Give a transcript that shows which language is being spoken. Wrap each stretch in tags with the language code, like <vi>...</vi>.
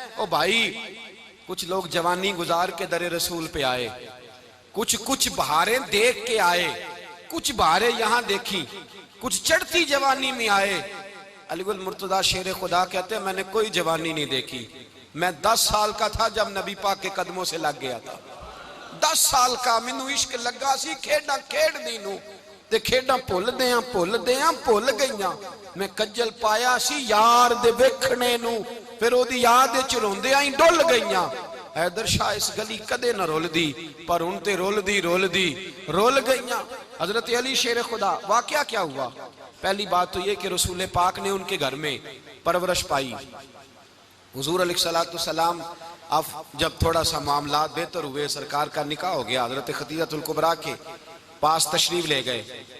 <ur>او بھائی کچھ لوگ جوانی گزار کے در رسول پہ آئے, کچھ بہاریں دیکھ کے آئے, کچھ بہاریں یہاں دیکھی, کچھ چڑھتی جوانی میں آئے. علی المرتضیٰ شیر خدا کہتے ہیں میں نے کوئی جوانی نہیں دیکھی, میں 10 سال کا تھا جب نبی پاک کے قدموں سے لگ گیا تھا.</ur> <pa>10 سال کا مینوں عشق لگا سی, کھیڈاں کھیڈ دی نوں تے کھیڈاں بھول گئیاں. میں کجل پایا سی یار دے ویکھنے نوں, پھر او دی یاد وچ روندیاں ہی ڈل گئیاں. حیدر شاہ اس گلی کدے نہ رول دی پر ان تے رول گئیاں.</pa> <ur>حضرت علی شیر خدا, واقعہ کیا ہوا؟ پہلی بات تو یہ کہ رسول پاک نے ان کے گھر میں پرورش پائی. حضور علیہ السلام اب جب تھوڑا سا معاملات بہتر ہوئے, سرکار کا نکاح ہو گیا, حضرت خدیجہ الکبریٰ کے پاس تشریف لے گئے.</ur>